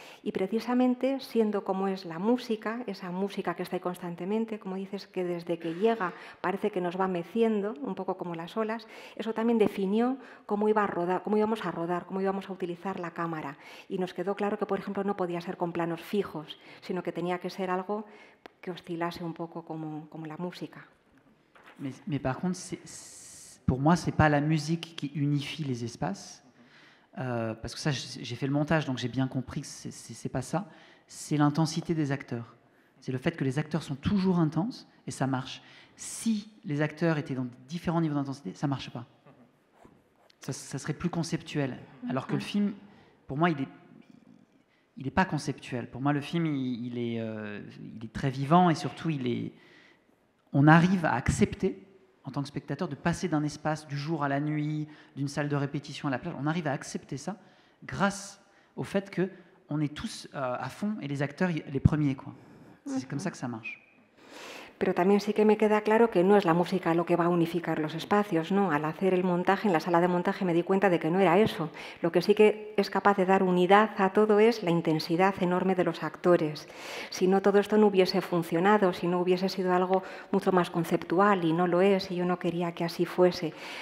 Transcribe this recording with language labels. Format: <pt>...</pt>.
<es>Y precisamente siendo como es la música, esa música que está ahí constantemente, como dices, que desde que llega parece que nos va meciendo, un poco como las olas, eso también definió cómo iba a rodar, cómo íbamos a rodar, cómo íbamos a utilizar la cámara. Y nos quedó claro que, por ejemplo, no podía ser con planos fijos, sino que tenía que ser algo que oscilase un poco como la música.</es> <fr>Mais par contre, pour moi, ce n'est pas la musique qui unifie les espaces, parce que ça, j'ai fait le montage, donc j'ai bien compris que ce n'est pas ça. C'est l'intensité des acteurs. C'est le fait que les acteurs sont toujours intenses, et ça marche. Si les acteurs étaient dans différents niveaux d'intensité, ça ne marche pas. Ça serait plus conceptuel. Alors que le film, pour moi, il n'est pas conceptuel. Pour moi, le film, il est très vivant, et surtout, on arrive à accepter, en tant que spectateur, de passer d'un espace du jour à la nuit, d'une salle de répétition à la plage. On arrive à accepter ça grâce au fait qu'on est tous à fond et les acteurs les premiers, quoi. C'est comme ça que ça marche.</fr> <es>Pero también sí que me queda claro que no es la música lo que va a unificar los espacios, ¿no? Al hacer el montaje, en la sala de montaje me di cuenta de que no era eso. Lo que sí que es capaz de dar unidad a todo es la intensidad enorme de los actores. Si no, todo esto no hubiese funcionado, si no hubiese sido algo mucho más conceptual, y no lo es, y yo no quería que así fuese.</es>